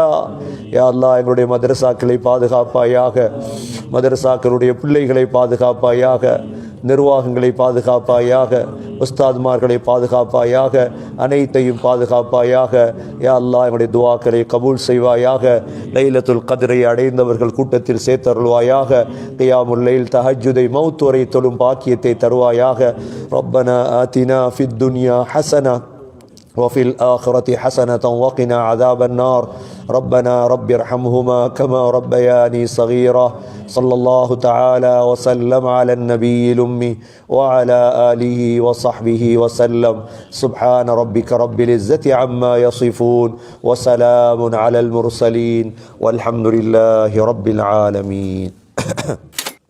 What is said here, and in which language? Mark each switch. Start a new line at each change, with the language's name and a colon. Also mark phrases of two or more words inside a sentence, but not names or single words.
Arabic: يا الله
Tamil: எங்களுடைய மதரசாக்களை பாதுகாப்பாயாக, மதரசாக்களுடைய பிள்ளைகளை பாதுகாப்பாயாக, நிர்வாகங்களை பாதுகாப்பாயாக, உஸ்தாத்மார்களை பாதுகாப்பாயாக, அனைத்தையும் பாதுகாப்பாயாக.
Arabic: يا الله
Tamil: எங்களுடைய துஆக்களை கபூல் செய்வாயாக.
Arabic: ليلة القدر
Tamil: அடைந்தவர்கள் கூட்டத்தில் சேர்த்தருள்வாயாக.
Arabic: قيام الليل
Tamil: தஹஜ்ஜுதை மௌத் வரை தொழும் பாக்கியத்தை தருவாயாக.
Arabic: ربنا آتنا في الدنيا حسنة وفي الآخرة حسنة وقنا عذاب النار. ربنا رب ارحمهما كما ربياني صغيرا. صلى الله تعالى وسلم على النبي الأمي وعلى آله وصحبه وسلم. سبحان ربك رب العزة عما يصفون وسلام على المرسلين والحمد لله رب العالمين.